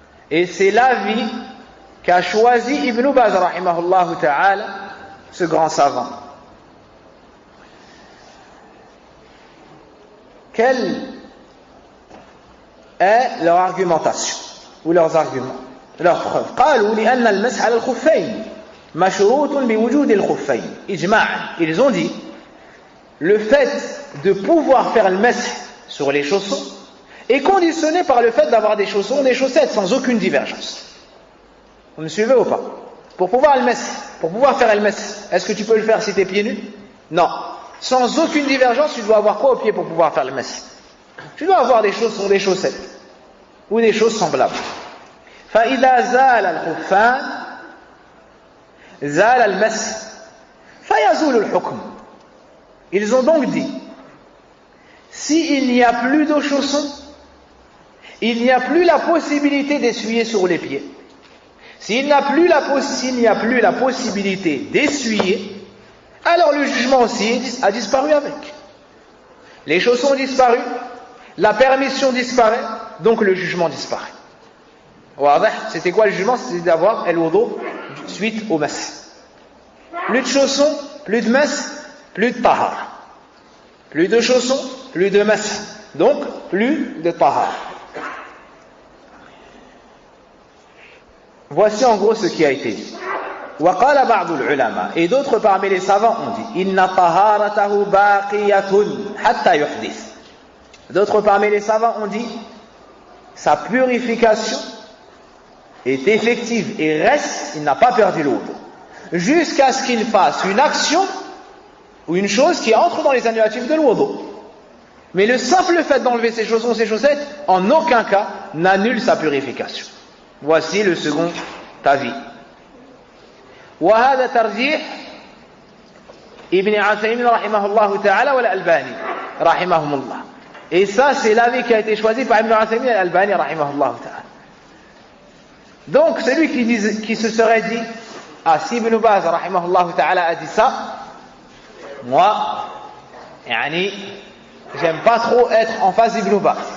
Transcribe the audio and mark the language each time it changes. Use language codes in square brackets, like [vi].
[fr] Et c'est l'avis qu'a choisi Ibn Baz, rahimahullah ta'ala, ce grand savant. Quelle est leur argumentation ou leurs arguments, leurs preuves? [ar] قالوا لأن المسح على الخفين مشروط بوجود الخفين إجماعا. [fr] Ils ont dit le fait de pouvoir faire le masih sur les chaussons est conditionné par le fait d'avoir des chaussons ou des chaussettes sans aucune divergence. Vous me suivez ou pas? Pour pouvoir faire le masih, est-ce que tu peux le faire si tu es pieds nus? Non. Sans aucune divergence, tu dois avoir quoi au pied pour pouvoir faire le masih? Tu dois avoir des chaussons, des chaussettes ou des choses semblables. [ar] فإذا زال الخفان زال المسح فيزول الحكم. [fr] Ils ont donc dit, s'il n'y a plus de chaussons, il n'y a plus la possibilité d'essuyer sur les pieds. S'il n'y a plus la possibilité d'essuyer, alors le jugement aussi a disparu avec. Les chaussons ont disparu, la permission disparaît, donc le jugement disparaît. C'était quoi le jugement? C'était d'avoir el wudu suite au masih. plus de chaussons, plus de mess, plus de tahar. Plus de chaussons, plus de mess. Donc, plus de tahar. Voici en gros ce qui a été dit. [ar] وقال بعض العلماء, [fr] et d'autres parmi les savants ont dit [ar] إن طهارته باقية حتى يحدث. [fr] D'autres parmi les savants ont dit sa purification est effective et reste, il n'a pas perdu l'autre, jusqu'à ce qu'il fasse une action ou une chose qui entre dans les annulatifs de l'wudu. Mais le simple fait d'enlever ses chaussons, ses chaussettes, en aucun cas n'annule sa purification. Voici le second avis. [ar] وهذا ترجيح ابن عثيمين رحمه الله تعالى والألباني رحمهم الله. [fr] Et ça, c'est l'avis qui a été choisi par Ibn Uthaymin et Al-Albani rahimahullah ta'ala. Donc, celui qui se serait dit, ah, si Ibn Baz rahimahullah ta'ala a dit ça, moi, j'aime pas trop être en face d'Ibn Baz.